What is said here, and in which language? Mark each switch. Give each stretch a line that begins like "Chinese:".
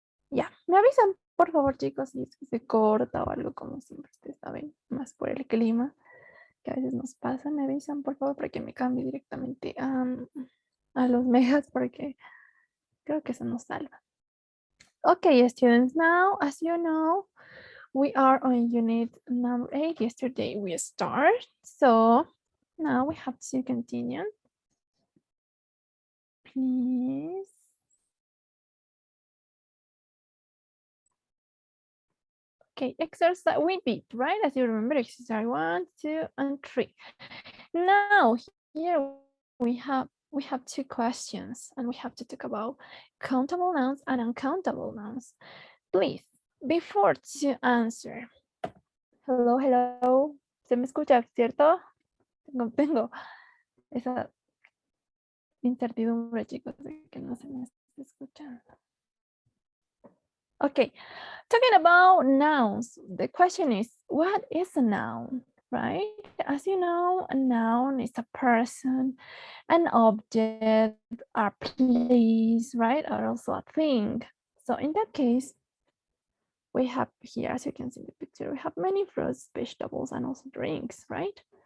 Spanish: Ya, me avisan, por favor, chicos, si es que se corta o algo como siempre, ustedes saben, más por el clima, que a veces nos pasa, me avisan, por favor, para que me cambie directamente a los megas, porque creo que eso nos salva.
English: Okay, students, now, as you know, we are on unit number 8. Yesterday we start, so now we have to continue. Please. Okay, exercise, we did, right? As you remember, exercise 1, 2, and 3. Now, here we have 2 questions, and we have to talk about countable nouns and uncountable nouns. Please, before to answer. Hello, hello.
Spanish: ¿Se me escucha, cierto? Tengo esa incertidumbre, chicos, de que no se me está escuchando.
English: Okay, talking about nouns, the question is, what is a noun, right? As you know, a noun is a person, an object, a place, right? Or also a thing. So in that case, we have here, as you can see in the picture, we have many fruits, vegetables, and also drinks, right?